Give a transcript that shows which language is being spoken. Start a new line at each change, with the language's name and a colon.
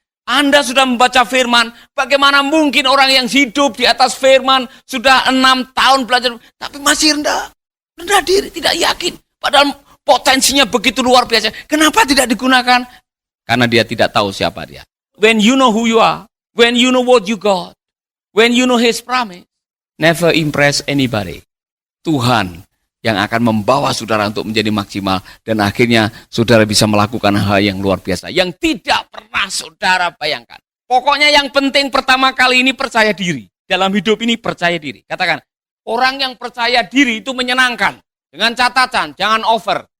Indonesian: Anda sudah membaca firman, bagaimana mungkin orang yang hidup di atas firman sudah 6 tahun belajar, tapi masih rendah diri, tidak yakin. Padahal potensinya begitu luar biasa. Kenapa tidak digunakan? Karena dia tidak tahu siapa dia.
English: When you know who you are, when you know what you got, when you know His promise, never impress anybody.
Indonesian: Tuhan yang akan membawa saudara untuk menjadi maksimal dan akhirnya saudara bisa melakukan hal yang luar biasa yang tidak pernah saudara bayangkan. Pokoknya yang penting pertama kali ini percaya diri. Dalam hidup ini percaya diri. Katakan, orang yang percaya diri itu menyenangkan. Dengan catatan, jangan over.